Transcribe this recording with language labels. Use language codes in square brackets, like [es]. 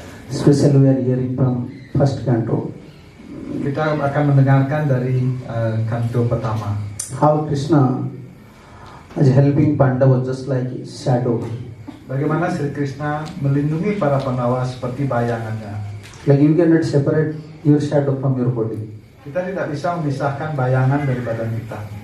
[en] Especially we are hearing from first canto. [id] Kita akan mendengarkan dari kanto pertama. [en] How Krishna is helping Pandava just like a shadow. [id] Bagaimana Sri Krishna melindungi para Pandawa seperti bayangannya. [en] Like you cannot separate your shadow from your body. [id] Kita tidak bisa memisahkan bayangan dari badan kita.